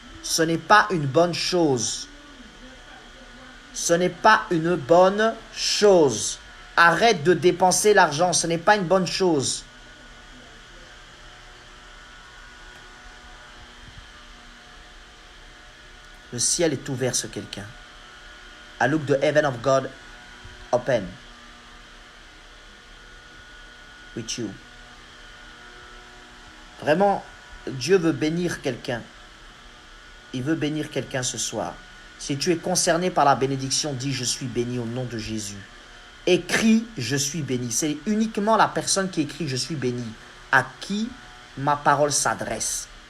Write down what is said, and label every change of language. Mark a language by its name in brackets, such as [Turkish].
[French] Ce n'est pas une bonne chose. Ce n'est pas une bonne chose. Arrête de dépenser l'argent, ce n'est pas une bonne chose. Le ciel est ouvert sur quelqu'un. [English] I look the heaven of God open with you. [French] Vraiment, Dieu veut bénir quelqu'un. Il veut bénir quelqu'un ce soir. Si tu es concerné par la bénédiction, dis « Je suis béni au nom de Jésus ». Écris « Je suis béni ». C'est uniquement la personne qui écrit « Je suis béni » à qui ma parole s'adresse.